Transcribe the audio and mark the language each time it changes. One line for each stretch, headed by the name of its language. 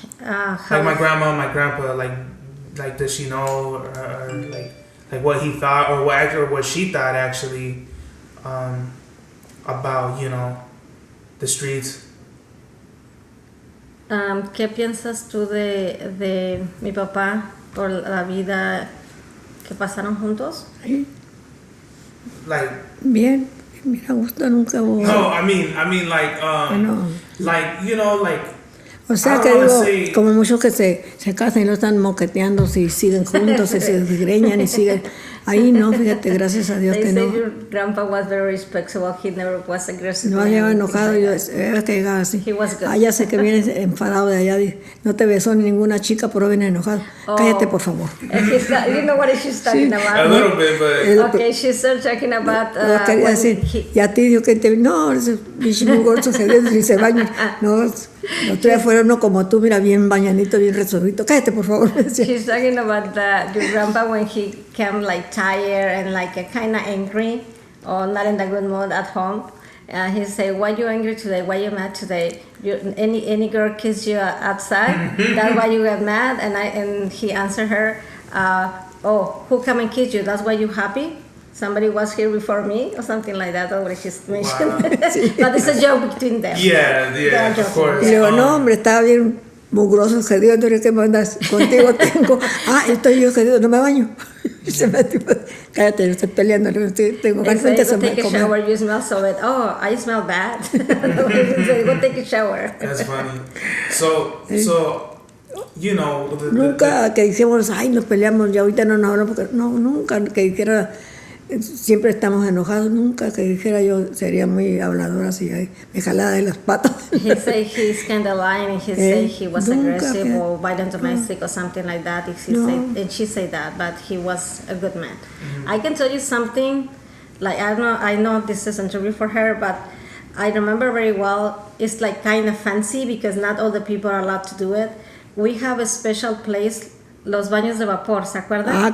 English: like my grandma and my grandpa, like does she know or like what he thought or what she thought actually about, you know, the streets?
Spanish: ¿Qué piensas tú de mi papá por la vida que pasaron juntos? Sí.
English: Like,
Spanish: bien, mira, gusto nunca hubo.
English: No, I mean like
Spanish: bueno.
English: like, you know, like,
Spanish: o sea que digo, como muchos que se casan y no están moqueteando, si siguen juntos, si se desgreñan y siguen. Ahí no, fíjate, gracias a Dios que no.
English: Your grandpa was very respectful. He never was aggressive.
Spanish: No llegaba enojado, yo era que llegaba así. Ya sé que vienes enfadado de allá, no te besó ninguna chica, pero viene enojado. Cállate, por favor.
English: You know what she's talking about? A little bit, but... Okay, she's still talking about...
Spanish: quería decir, y a ti dijo que te... No, ese bicho muy gordo, ni se baña. No, los tres fueron uno como tú, mira, bien bañadito, bien resolvito. Cállate, por favor.
English: She's talking about your grandpa when he came like tired and like kind of angry or not in a good mood at home. He said, "Why you angry today? Why you mad today? Any girl kiss you outside? That's why you get mad?" And he answered her, "Oh, who come and kiss you? That's why you happy? Somebody was here before me," or something like that. Or what she's mentioned. Wow. But it's a joke between them. Yeah, of course.
Spanish: Y digo, no, hombre, estaba bien mugroso, jodido, entonces ¿qué mandas? Contigo tengo, estoy yo jodido, no me baño. Se me cállate, no estoy peleando, tengo ganas de
English: take a shower, you smell so bad. Oh, I smell bad. Go take a shower. That's funny. So you know,
Spanish: nunca que dijimos, nos peleamos, ya ahorita no nos hablamos, porque no, nunca que dijera, siempre estamos enojados, nunca que dijera yo sería muy habladora así, me jalaba de las patas.
English: He said he's kind of lying, and he said he was aggressive or violent domestic or something like that. And she said that, but he was a good man. Mm-hmm. I can tell you something, like I know this is an interview for her, but I remember very well, it's like kind of fancy because not all the people are allowed to do it. We have a special place,
Spanish: los baños de vapor, ¿se acuerdan?